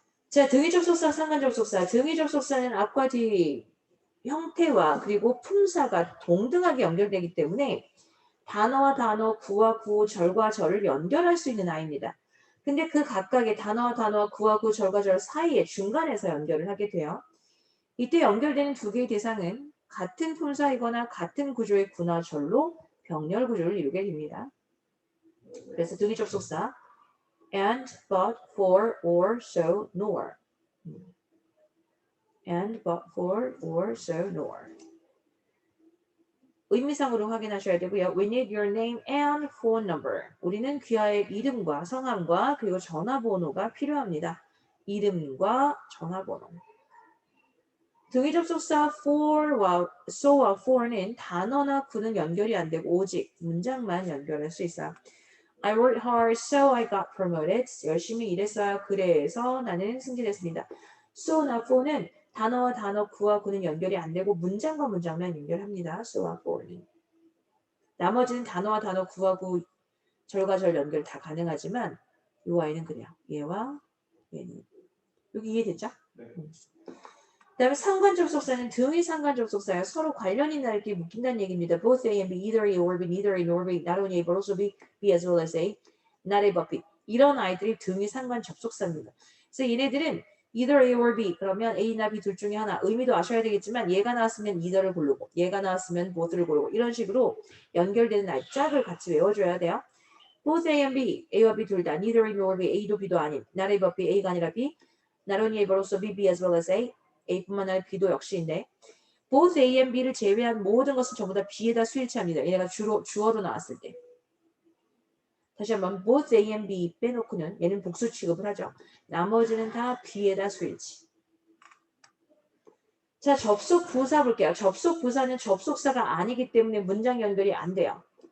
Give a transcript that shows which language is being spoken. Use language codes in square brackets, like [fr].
[ko] 자, 등위 접속사, 상관 접속사. 등위 접속사는 앞과 뒤 형태와 그리고 품사가 동등하게 연결되기 때문에 단어와 단어, 구와 구, 절과 절을 연결할 수 있는 아이입니다. 근데 그 각각의 단어와 단어와 구와 구, 절과 절 사이에 중간에서 연결을 하게 돼요. 이때 연결되는 두 개의 대상은 같은 품사이거나 같은 구조의 구나 절로 병렬 구조를 이루게 됩니다. 그래서 등위 접속사 [en] and, but, for, or, so, nor. and, but, for, or, so, nor. [ko] 의미상으로 확인하셔야 되고요. [en] We need your name and phone number. [ko] 우리는 귀하의 이름과 성함과 그리고 전화번호가 필요합니다. 이름과 전화번호. 등위 접속사 for와 so와 for는 단어나 구는 연결이 안 되고 오직 문장만 연결할 수 있어요. [en] I worked hard, so I got promoted. [ko] 열심히 일했어요. 그래서 나는 승진했습니다. so나 for는 단어와 단어, 구와 구는 연결이 안 되고 문장과 문장만 연결합니다. so와 for는. 나머지는 단어와 단어, 구와 구, 절과 절 연결 다 가능하지만 이 아이는 그래요. 얘와 얘는. 여기 이해됐죠? 네. 그 다음에 상관 접속사는 등위 상관 접속사예요. 서로 관련 있는 날끼리 묶인다는 얘기입니다. [en] Both A and B, either A or B, neither A nor B, not only A but also B, B as well as A, not A but B. [ko] 이런 아이들이 등위 상관 접속사입니다. 그래서 얘네들은 [en] either A or B, [ko] 그러면 A나 B 둘 중에 하나. 의미도 아셔야 되겠지만 얘가 나왔으면 either를 고르고 얘가 나왔으면 both를 고르고 이런 식으로 연결되는 날짝을 같이 외워줘야 돼요. [en] Both A and B, [ko] A와 B 둘 다 [en] neither A nor B, [ko] A도 B도 아닌 [en] not A but B, [ko] A가 아니라 B, [en] not only A but also B, B as well as A, [ko] A뿐만 아니라 B도 역시인데 [en] both A and B [ko] 를 제외한 모든 것은 전부 다 B에다 수일치합니다. 얘네가 주어로 나왔을 때. 다시 한번 [en] both A and B [ko] 빼놓고는 얘는 복수 취급을 하죠. 나머지는 다 B에다 수일치. 자, 접속 부사 볼게요. 접속 부사는 접속사가 아니기 때문에 문장 연결이 안 돼요.